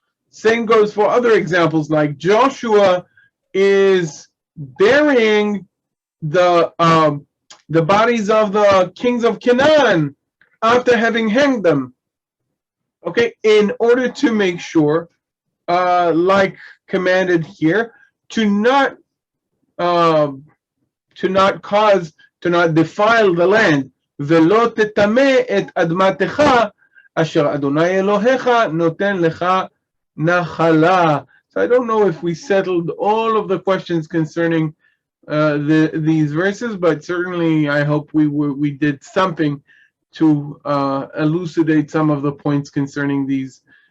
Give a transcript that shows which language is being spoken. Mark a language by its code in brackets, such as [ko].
[en] Same goes for other examples, like Joshua is burying the bodies of the kings of Canaan after having hanged them. Okay, in order to make sure, like commanded here, to not defile the land. [he] ולא תטמא את אדמתך אשר אדוני אלוהיך נותן לך נחלה. [en] So I don't know if we settled all of the questions concerning these verses, but certainly I hope we did something to elucidate some of the points concerning these